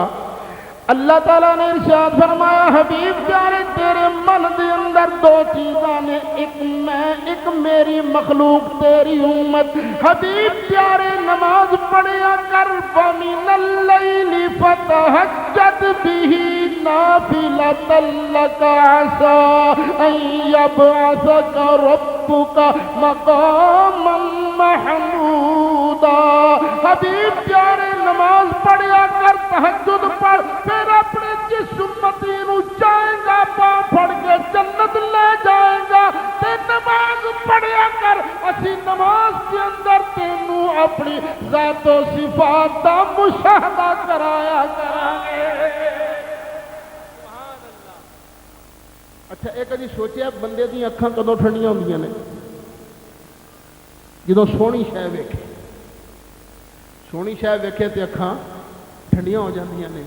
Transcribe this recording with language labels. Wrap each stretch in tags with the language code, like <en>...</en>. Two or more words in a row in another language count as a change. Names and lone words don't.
<pa>ਅੱਲਾਹ ਤਾਲਾ ਨੇ ਇਰਸ਼ਾਦ ਫ਼ਰਮਾਇਆ ਹਬੀਬ ਪਿਆਰੇ ਤੇਰੇ ਮਨ ਕੇ ਅੰਦਰ 2 ਚੀਜ਼ਾਂ ਨੇ, ਇੱਕ ਮੈਂ ਇੱਕ ਮੇਰੀ ਮਖ਼ਲੂਕ ਤੇਰੀ ਉੱਮਤ। ਹਬੀਬ ਪਿਆਰੇ ਨਮਾਜ਼ ਪੜ੍ਹਿਆ ਕਰ</pa> <ar>ومن الليل فتهجد به نافلة لك عسى أن يبعثك ربك مقاما محمودا.</ar> <pa>ਹਬੀਬ ਪਿਆਰੇ ਨਮਾਜ਼ ਪੜ੍ਹਿਆ ਕਰ, ਤਹੱਜੁਦ ਪੜ੍ਹ, ਫਿਰ ਆਪਣੇ ਜਿਸ ਉੱਮਤੀ ਨੂੰ ਚਾਹੇਗਾ ਪਾਂਵ ਫੜ ਕੇ ਜੰਨਤ ਲੈ ਜਾਏਗਾ। ਤੇ ਨਮਾਜ਼ ਪੜ੍ਹਿਆ ਕਰ, ਅਸੀ ਨਮਾਜ਼ ਕੇ ਅੰਦਰ ਤੈਨੂੰ ਆਪਣੀ ਜ਼ਾਤੋ ਸਿਫ਼ਾਤ ਦਾ ਮੁਸ਼ਾਹਦਾ ਕਰਾਇਆ ਕਰਾਂਗੇ। ਅੱਛਾ ਇਹ ਕਦੀ ਸੋਚਿਆ ਬੰਦੇ ਦੀਆਂ ਅੱਖਾਂ ਕਦੋਂ ਠੰਡੀਆਂ ਹੁੰਦੀਆਂ ਨੇ? ਜਦੋਂ ਸੋਹਣੀ ਸ਼ੈ ਵੇਖੇ, ਸੋਹਣੀ ਸ਼ੈ ਵੇਖੇ ਤੇ ਅੱਖਾਂ ਠੰਡੀਆਂ ਹੋ ਜਾਂਦੀਆਂ ਨੇ।</pa>